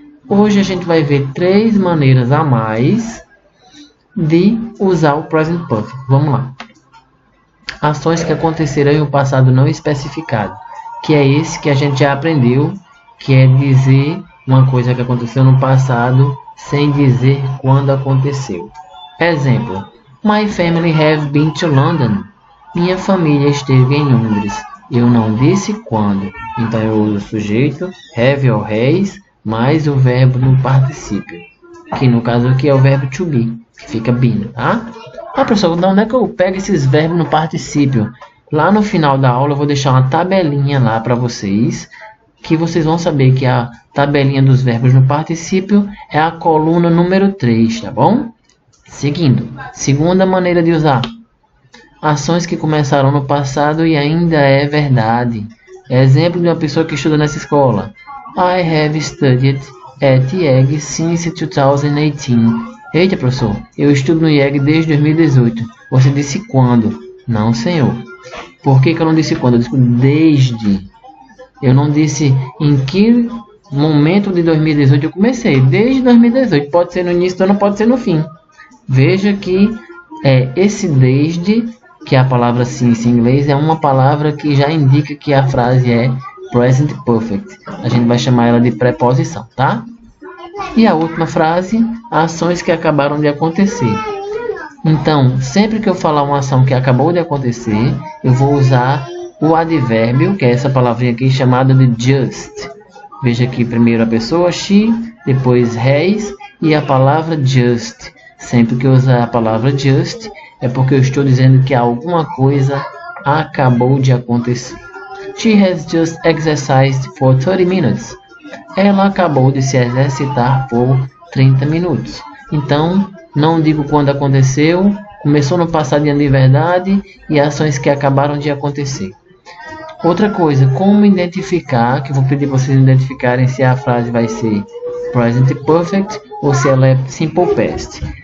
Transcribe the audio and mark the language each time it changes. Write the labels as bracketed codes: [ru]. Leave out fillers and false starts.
[pt] Hoje a gente vai ver 3 maneiras a mais de usar o Present Perfect. Vamos lá. Ações que aconteceram em um passado não especificado. Que é esse que a gente já aprendeu, que é dizer uma coisa que aconteceu no passado sem dizer quando aconteceu. Exemplo. [en] My family have been to London. [pt] Minha família esteve em Londres. Eu não disse quando. Então eu uso o sujeito, have ou has, mais o verbo no particípio. Que no caso aqui é o verbo to be, que fica been, tá? Ah, professor, de onde é que eu pego esses verbos no particípio? Lá no final da aula eu vou deixar uma tabelinha lá para vocês, que vocês vão saber que a tabelinha dos verbos no particípio é a coluna número 3, tá bom? Seguindo, segunda maneira de usar. ações que começaram no passado e ainda é verdade. Exemplo de uma pessoa que estuda nessa escola. [en] I have studied at IEG since 2018. [pt] Eita, professor, eu estudo no IEG desde 2018. Você disse quando? Não, senhor. Por que eu não disse quando? Eu disse desde. Eu não disse em que momento de 2018 eu comecei. Desde 2018. Pode ser no início do ano, pode ser no fim. Veja que esse desde, que é a palavra since em inglês, é uma palavra que já indica que a frase é present perfect. A gente vai chamar ela de preposição, tá? E a última frase, ações que acabaram de acontecer. Então, sempre que eu falar uma ação que acabou de acontecer, eu vou usar o advérbio, que é essa palavrinha aqui chamada de just. Veja aqui primeiro a pessoa, she, depois has e a palavra just. Sempre que eu usar a palavra just, é porque eu estou dizendo que alguma coisa acabou de acontecer. [en] She has just exercised for 30 minutes. [pt] Ela acabou de se exercitar por 30 minutos. Então, não digo quando aconteceu, começou no passado e de verdade e ações que acabaram de acontecer. Outra coisa, como identificar, que eu vou pedir vocês identificarem se a frase vai ser present perfect ou se ela é simple past.